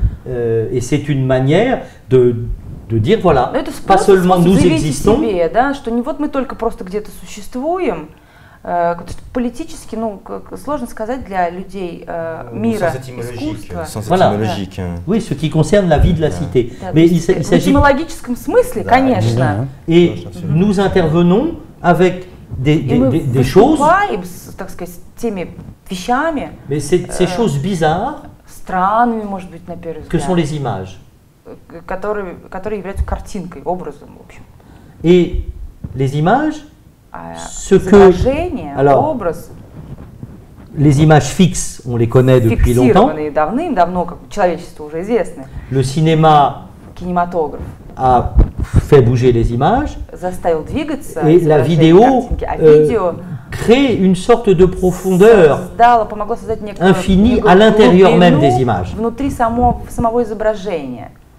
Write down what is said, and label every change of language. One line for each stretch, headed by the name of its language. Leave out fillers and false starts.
French: Et c'est une manière de dire, voilà, pas seulement nous existons.
Russian: Да, что не вот мы только просто где-то существуем. Политически, сложно сказать для людей мира, искусства.
French: Voilà. Oui, ce qui concerne la vie de la cité. Mais il s'agit.
Russian: В этимологическом смысле, конечно.
French: Et nous intervenons avec des choses.
Russian: Так сказать, теми вещами.
French: Mais ces choses bizarres.
Russian: Странными, может быть, на первый взгляд.
French: Que sont les images.
Russian: Которые являются картинкой, образом, в общем.
French: Et les images.
Russian: Образ.
French: Les images fixes, on les connaît depuis longtemps.
Russian: Давным-давно, как человечеству уже известны.
French: Le cinéma a fait bouger les images.
Russian: Заставил двигаться.
French: Et la vidéo crée une sorte de profondeur infinie à l'intérieur même des images.
Russian: Внутри самого изображения.